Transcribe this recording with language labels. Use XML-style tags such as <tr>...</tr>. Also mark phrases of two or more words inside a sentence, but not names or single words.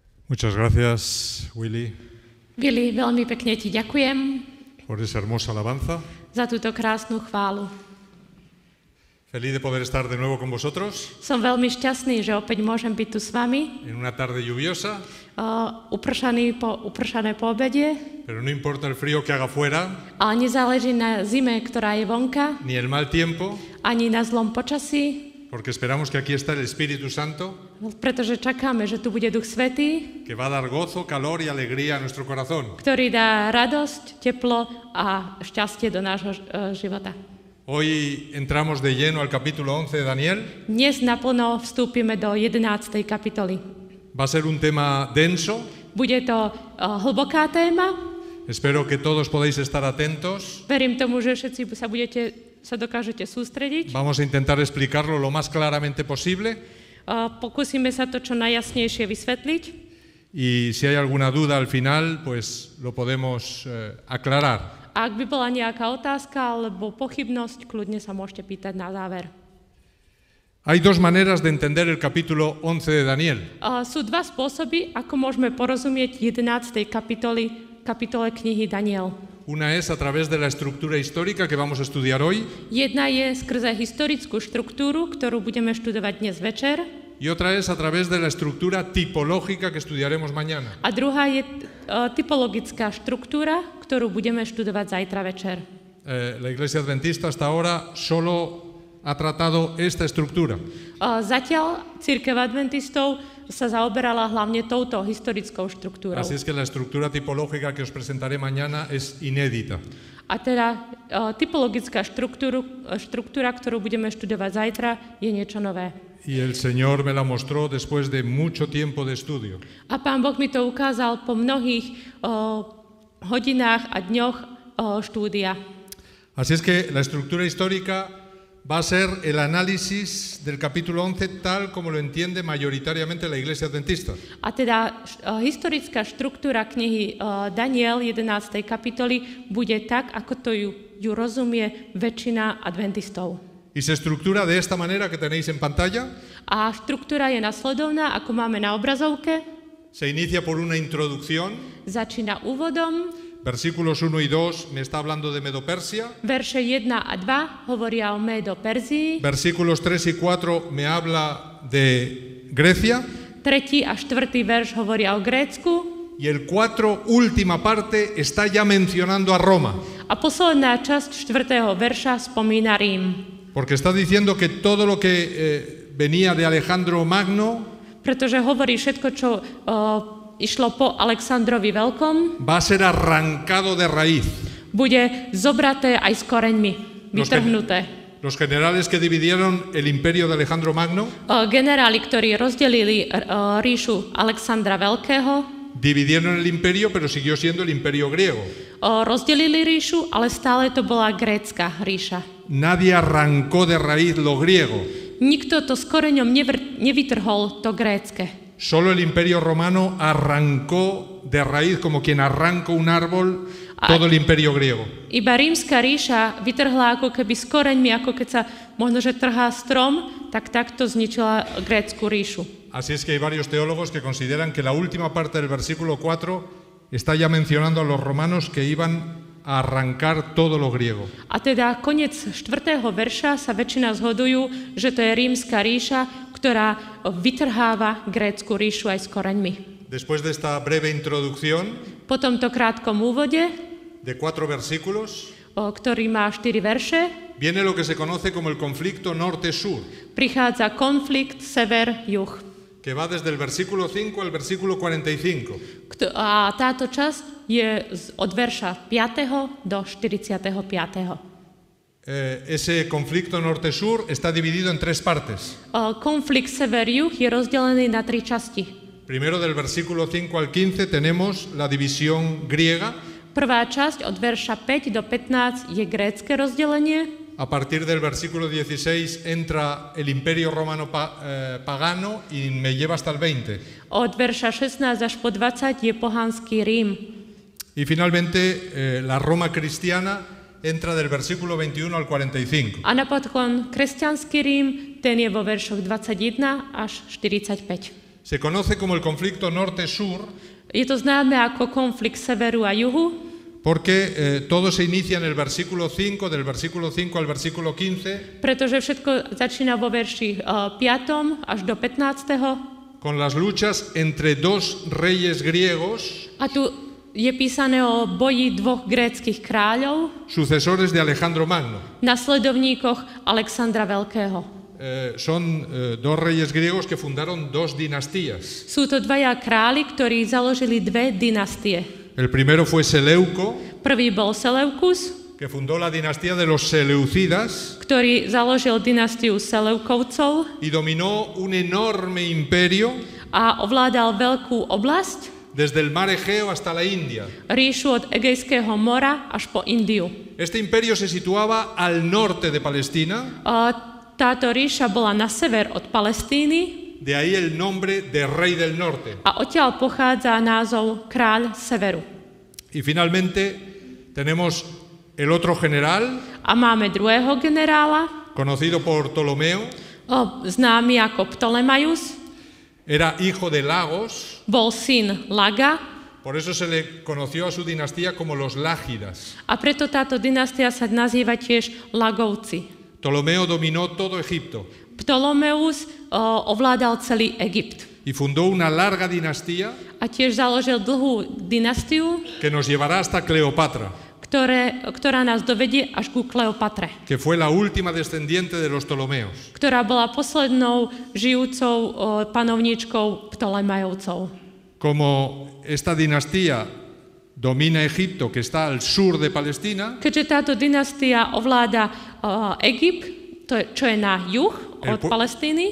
<es>Muchas gracias, Willy, Willy,</es> <sk>veľmi pekne ti ďakujem</sk> <es>por esa hermosa alabanza.</es> <sk>za túto krásnu chválu.</sk> <es>Feliz de poder estar de nuevo con vosotros</es> <sk>Som veľmi šťastný, že opäť môžem byť tu s vami,</sk> <es>en una tarde lluviosa,</es> <sk>upršané po obede,</sk> <es>pero no importa el frío que haga fuera,</es> <sk>ale nezáleží na zime, ktorá je vonka,</sk> <es>ni el mal tiempo,</es> <sk>ani na zlom počasí,</sk> <es>porque esperamos que aquí está el Espíritu Santo,</es> <sk>pretože čakáme, že tu bude Duch Svätý,</sk> <es>que va a dar gozo, calor y alegría a nuestro corazón.</es> <sk>ktorý dá radosť, teplo a šťastie do nášho života.</sk> <es>Hoy entramos de lleno al capítulo 11 de Daniel.</es> <sk>Dnes naplno vstúpime do 11. kapitoly.</sk> <es>Va a ser un tema denso.</es> <sk>Bude to hlboká téma.</sk> <es>Espero que todos podáis estar atentos.</es> <sk>Verím tomu, že všetci sa dokážete sústrediť.</sk> <es>Vamos a intentar explicarlo lo más claramente posible.</es> <sk>Pokúsime sa to čo najjasnejšie vysvetliť.</sk> <es>Y si hay alguna duda al final, pues lo podemos aclarar.</es> <sk>A ak by bola nejaká otázka alebo pochybnosť, kľudne sa môžete pýtať na záver.</sk> <es>Hay dos maneras de entender el capítulo 11 de Daniel.</es> <sk>Sú dva spôsoby, ako môžeme porozumieť 11. kapitole knihy Daniel.</sk> <es>Una es a través de la estructura histórica que vamos a estudiar hoy.</es> <sk>Jedna je skrze historickú štruktúru, ktorú budeme študovať dnes večer.</sk> <es>Y otra es a través de la estructura tipológica que estudiaremos mañana.</es> <sk>A druhá je typologická štruktúra, ktorú budeme študovať zajtra večer.</sk> <es>La Iglesia Adventista hasta ahora solo ha tratado esta estructura.</es> <sk>Zatiaľ cirkev adventistov sa zaoberala hlavne touto historickou štruktúrou.</sk> <es>Así es que la estructura tipológica que os presentaré mañana es inédita.</es> <sk>A teda typologická štruktúra, ktorú budeme študovať zajtra, je niečo nové.</sk> <es>Y el Señor me la mostró después de mucho tiempo de estudio.</es> <sk>A Pán Boh mi to ukázal po mnohých hodinách a dňoch štúdia.</sk> <es>Así es que la estructura histórica va a ser el análisis del capítulo 11 tal como lo entiende mayoritariamente la Iglesia Adventista.</es> <sk>A teda historická štruktúra knihy Daniel 11. kapitoly bude tak, ako to ju rozumie väčšina adventistov.</sk> <es>Y se estructura de esta manera que tenéis en pantalla.</es> <sk>A štruktúra je nasledovná, ako máme na obrazovke.</sk> <es>Se inicia por una introducción.</es> <sk>Začína úvodom.</sk> <es>Versículos 1 y 2 me está hablando de Medo-Persia.</es> <sk>Verše 1 a 2 hovoria o Medo-Perzii.</sk> <es>Versículos 3 y 4 me habla de Grecia.</es> <sk>3. a 4. verš hovoria o Grécku.</sk> <es>Y el 4, última parte, está ya mencionando a Roma.</es> <sk>A posledná časť 4. verša spomína Rím.</sk> <es>Porque está diciendo que todo lo que venía de Alejandro Magno</es> <sk>pretože hovorí všetko, čo išlo po Alexandrovi Veľkom,</sk> <es>va a ser arrancado de raíz.</es> <sk>bude zobraté aj s koreňmi, vytrhnuté.</sk> <es>Los generales que dividieron el imperio de Alejandro Magno</es> <sk>generáli, ktorí rozdelili ríšu Alexandra Veľkého,</sk> <es>dividieron el imperio, pero siguió siendo el imperio griego.</es> <sk>Rozdelili ríšu, ale stále to bola grécka ríša.</sk> <es>Nadie arrancó de raíz lo griego.</es> <sk>Nikto to s koreňom nevytrhol to grécke.</sk> <es>Solo el imperio romano arrancó de raíz, como quien arranca un árbol, todo el imperio griego.</es> <sk>Iba rímska ríša vytrhla ako keby s koreňmi, ako keď sa možno, že trhá strom, tak takto zničila grécku ríšu.</sk> <es>Así es que hay varios teólogos que consideran que la última parte del versículo 4 está ya mencionando a los romanos que iban a arrancar todo lo griego.</es> <sk>A teda koniec 4. verša sa väčšina zhodujú, že to je rímska ríša, ktorá vytrháva grécku ríšu aj s koreňmi.</sk> <es>Después de esta breve introducción,</es> <sk>Po tomto krátkom úvode,</sk> <es>de 4 versículos,</es> <sk>ktorý má 4 verše,</sk> <es>viene lo que se conoce como el conflicto norte-sur,</es> <sk>prichádza konflikt sever-juh.</sk> <es>que va desde el versículo 5 al versículo 45.</es> <sk>A táto časť je od verša 5. do 45.</sk> <es>Ese conflicto norte-sur está dividido en 3 partes.</es> <sk>Konflikt sever-juh je rozdelený na 3 časti.</sk> <es>Primero, del versículo 5 al 15 tenemos la división griega.</es> <sk>Prvá časť od verša 5 do 15 je grécke rozdelenie.</sk> <es>A partir del versículo 16 entra el imperio romano pagano y me lleva hasta el 20.</es> <sk>Od verša 16 až po 20 je pohanský Rím.</sk> <es>Y finalmente la Roma cristiana entra del versículo 21 al 45.</es> <sk>A napokon kresťanský Rím, ten je vo veršoch 21 až 45.</sk> <es>Se conoce como el conflicto norte-sur</es> <sk>Je to známe ako konflikt severu a juhu,</sk> <es>porque todo se inicia en el versículo 5, del versículo 5 al versículo 15,</es> <sk>pretože všetko začína vo verši 5. až do 15.</sk> <es>con las luchas entre dos reyes griegos,</es> <sk>A tu je písané o boji dvoch gréckych kráľov,</sk> <es>sucesores de Alejandro Magno.</es> <sk>nasledovníkoch Alexandra Veľkého.</sk> <es>Son dos reyes griegos que fundaron dos dinastías.</es> <sk>Sú to dvaja králi, ktorí založili dve dynastie.</sk> <es>El primero fue Seleuco,</es> <sk>Prvý bol Seleukus,</sk> <es>que fundó la dinastía de los Seleucidas</es> <sk>ktorý založil dynastiu Seleukovcov</sk> <es>y dominó un enorme imperio</es> <sk>a ovládal veľkú oblasť,</sk> <es>desde el mar Egeo hasta la India.</es> <sk>ríšu od Egejského mora až po Indiu.</sk> <es>Este imperio se situaba al norte de Palestina,</es> <sk>Táto ríša bola na sever od Palestíny</sk> <es>de ahí el nombre de Rey del Norte.</es> <sk>a odtiaľ pochádza názov Kráľ severu.</sk> <es>Y finalmente tenemos el otro general,</es> <sk>A máme druhého generála,</sk> <es>conocido por Ptolomeo,</es> <sk>známy ako Ptolemaius,</sk> <es>era hijo de Lagos,</es> <sk>bol syn Laga</sk> <es>por eso se le conoció a su dinastía como los Lágidas.</es> <sk>a preto táto dynastia sa nazýva tiež Lagovci.</sk> <es>Ptolomeo dominó todo Egipto</es> <sk>Ptolemeus ovládal celý Egypt</sk> <es>y fundó una larga dinastía</es> <sk>a tiež založil dlhú dynastiu,</sk> <es>que nos llevará hasta Cleopatra,</es> <sk>ktorá nás dovedie až ku Kleopatre,</sk> <es>que fue la última descendiente de los Ptolomeos.</es> <sk>ktorá bola poslednou žijúcou panovníčkou Ptolemajovcov.</sk> <es>Como esta dinastía domina Egipto, que está al sur de Palestina,</es> <sk>Keďže táto dynastia ovláda Egypt, čo je na juh od Palestíny,</sk>